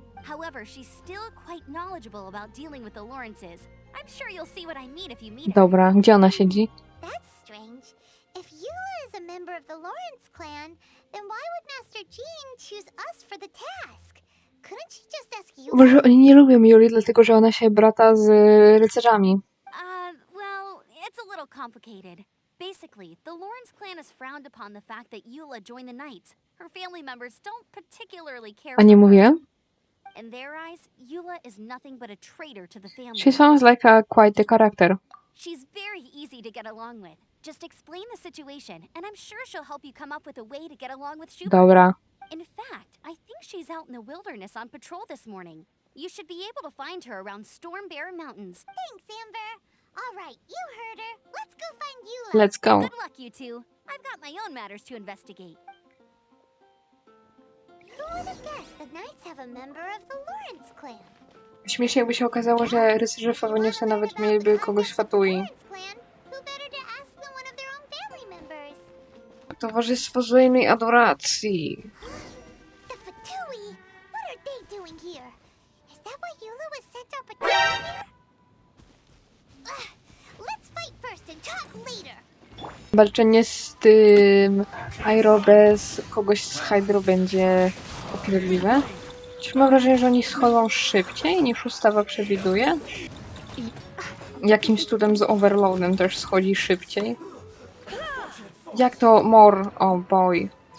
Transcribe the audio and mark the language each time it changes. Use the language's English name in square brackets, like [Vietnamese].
[English] However, she's still quite knowledgeable about dealing with the Lawrences. I'm sure you'll see what I mean if you meet her. [Polish] Dobra, gdzie ona siedzi? [English] That's strange. If Eula is a member of the Lawrence clan, then why would Master Jean choose us for the task? Couldn't she just ask Eula? [Polish] Może oni nie lubią Juli, dlatego że ona się brata z rycerzami. [English] Well, it's a little complicated. Basically, the Lawrence clan has frowned upon the fact that Eula joined the Knights. Her family members don't particularly care [Polish] A nie [English] for her. [Polish] mówiłem? [English] In their eyes, Eula is nothing but a traitor to the family. She sounds like quite the character. She's very easy to get along with. Just explain the situation, and I'm sure she'll help you come up with a way to get along with Schubert. [Polish] Dobra. [English] In fact, I think she's out in the wilderness on patrol this morning. You should be able to find her around Storm Bear Mountains. Thanks, Amber. All right, you heard her. Let's go find Eula. Let's go. Good luck, you two. I've got my own matters to investigate. Who would have guessed the Knights have a member of the Lawrence clan? [Polish] Śmiesznie jakby się okazało, że rycerze Favoniusa nawet mieliby kogoś w Fatui. [English] Lawrence clan, who better to ask than one of their own family members? [Polish] Towarzystwo wzajemnej adoracji. [English] The Fatui? What are they doing here? Is that why Eula was sent our patrol here? Let's fight first and talk later. [Polish] Walczenie z tym Airo bez kogoś z Hydro będzie upierdliwe. Czy mam wrażenie, że oni schodzą szybciej niż ustawa przewiduje? Jakimś cudem z Overloadem też schodzi szybciej? Jak to more? [English] Oh boy.